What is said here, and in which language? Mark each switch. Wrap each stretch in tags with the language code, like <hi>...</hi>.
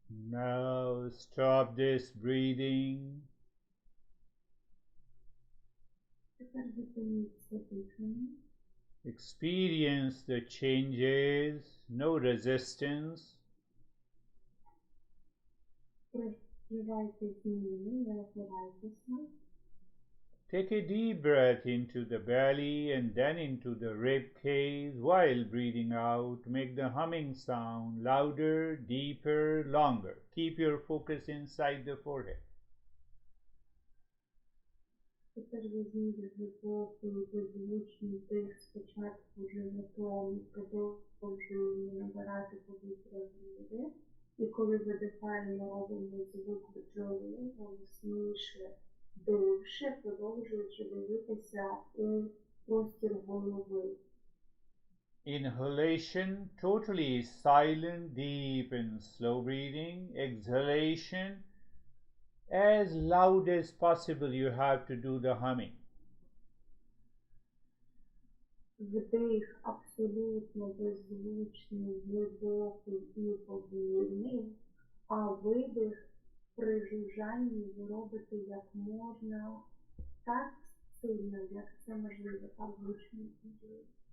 <en>Now stop this breathing.</en> <uk>Тепер зупиніться дихання.</uk> <en>Experience the changes, no resistance.</en> <uk>Проживайте зміни, не опирайтеся.</uk> <en>Take a deep breath into the belly and then into the rib cage while breathing out. Make the humming sound louder, deeper, longer. Keep your focus inside the forehead.</en> <uk>Тепер візьміть глибокий, беззвучний дих спочатку животом, продовжуємо набирати повітря в груди. І коли видихаємо, робимо звук бджоли, голосніше, довше, продовжуючи дивитися у простір голови.</uk> <en>Inhalation, totally silent, deep and slow breathing. Exhalation, as loud as possible, you have to do the humming.</en> <uk>Вдих абсолютно беззвучний, глибокий і повільний, а видих при жужжанні ви робите як можна так сильно, як це можливо, так гучно і можливо.</uk>